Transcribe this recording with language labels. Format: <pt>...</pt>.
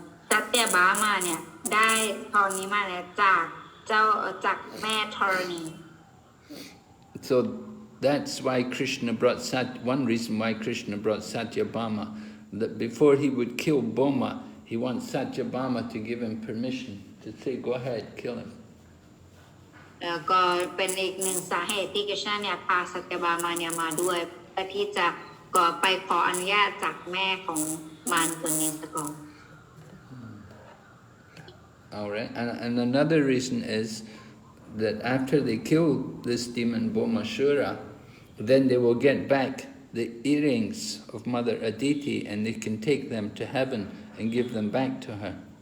<th>สัตยบามาเนี่ยได้พรนี้มาแล้วจากแม่ธรณี</th> <en>So that's why Krishna brought one reason why Krishna brought Satyabhama, that before he would kill Bhauma, he wants Satyabhama to give him permission to say, go ahead, kill him.</en> <th>แล้วก็เป็นอีกหนึ่งสาเหตุที่กฤษณะเนี่ยพาสัตยบามาเนี่ยมาด้วยเพื่อที่จะก็ไปขออนุญาตจากแม่ของมารตัวนี้ซะก่อน</th> <en>All right, and another reason is that after they kill this demon Bhaumāsura, then they will get back the earrings of Mother Aditi and they can take them to heaven and give them back to her.</en>